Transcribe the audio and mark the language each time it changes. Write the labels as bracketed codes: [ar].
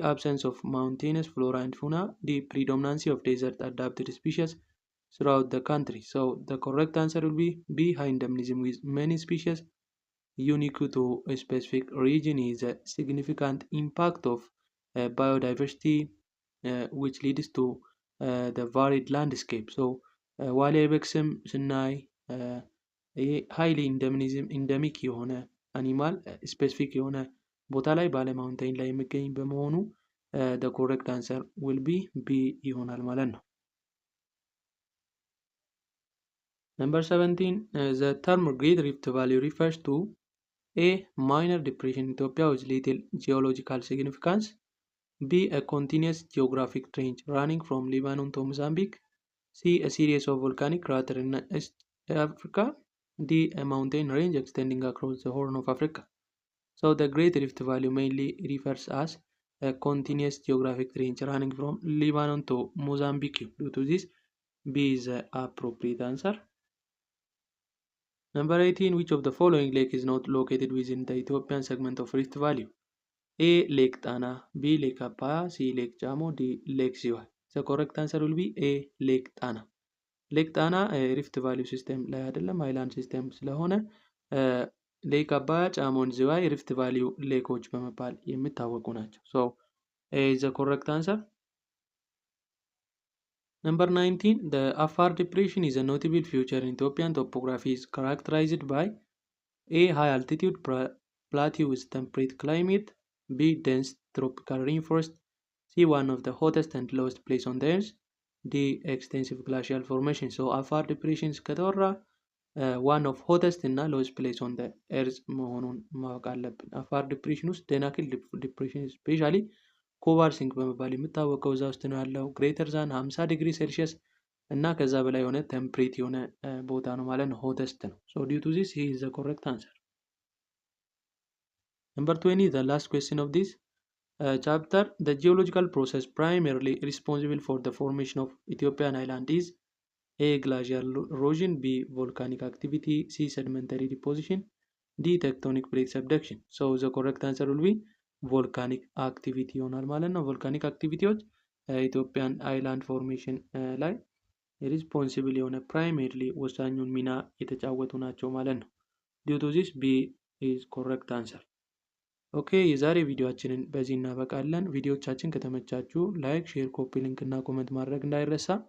[en] Absence of mountainous flora and fauna. D. Predominancy of desert adapted species throughout the country. So the correct answer will be B. High endemism with many species unique to a specific region is a significant impact of biodiversity which leads to the varied landscape. [am] So ዋሊያ አይቤክስም ስናይ ሃይሊ ኢንደሚክ የሆነ አኒማል ስፔሲፊክ የሆነ ቦታ ላይ ባለ ማውንቴን ላይ የሚገኝ በመሆኑ [en] the correct answer will be B [am] ይሆናል ማለት ነው። [en] Number 17. The term Great Rift Valley refers to A. Minor depression in Ethiopia with little geological significance. B. A continuous geographic range running from Lebanon to Mozambique. C. A series of volcanic craters in East Africa. D. A mountain range extending across the Horn of Africa. So the Great Rift Valley mainly refers as a continuous geographic range running from Lebanon to Mozambique. Due to this, B is the appropriate answer. Number 18. Which of the following lake is not located within the Ethiopian segment of Rift Valley? A. Lake Tana. B. Lake Apaya. C. Lake Chamo. D. Lake Ziway. The correct answer will be A. Lake Tana. [am] ሌክ ጣና ሪፍት ቫሊ ሲስተም ላይ አይደለም ሃይላንድ ሲስተም ስለሆነ ሌክ አባያ፣ ጫሞን፣ ዝዋይ ሪፍት ቫሊዩ ሌኮች በመባል የሚታወቁ ናቸው። [en] So A is the correct answer. Number 19, the Afar Depression is a notable feature in Ethiopian topography is characterized by A. High altitude plateau with temperate climate, B. Dense tropical rainforest, C. One of the hottest and lowest place on the earth, D. Extensive glacial formation. [am] So Afar Depression ከተወራ ዋን ኦፍ ሆተስት እና ሎውስት ፕሌስ ኦን ኤርዝ መሆኑን ማወቅ አለብን። አፋር ዲፕሬሽን ውስጥ ደናክል ዲፕሬሽን ስፔሻሊ ኮባር ሲንክ በመባል የሚታወቀው እዛ ውስጥ ነው ያለው። ግሬተር ዛን 50 ዲግሪ ሴልሺየስ እና ከዛ በላይ የሆነ ቴምፕሬት የሆነ ቦታ ነው ማለት ነው። ሆተስት ነው። [en] ሶ ዲው ቱ ዚስ ሂ ኢዝ ዘ ኮሬክት አንሰር። Number 20, the last question of this chapter, the geological process primarily responsible for the formation of Ethiopian island is A. Glacial erosion, B. Volcanic activity, C. Sedimentary deposition, D. Tectonic plate subduction. So the correct answer will be volcanic activity [am] ይሆናል ማለት ነው። volcanic activityዎች ኢትዮጵያን አይላንድ ፎርሜሽን ላይ ሪስፖንሲብል የሆነ ፕራይሜርሊ ወሳኙን ሚና የተጫወቱ ናቸው ማለት ነው። [en] ዲው ቱ ዚስ ቢ ኢዝ ኮሬክት አንሰር። [am] ኦኬ የዛሬ ቪዲዮአችንን በዚህ እናበቃለን። ቪዲዮቻችን ከተመቻችሁ ላይክ፣ ሼር፣ ኮፒ ሊንክ እና ኮመንት ማድረግ እንዳይረሳ።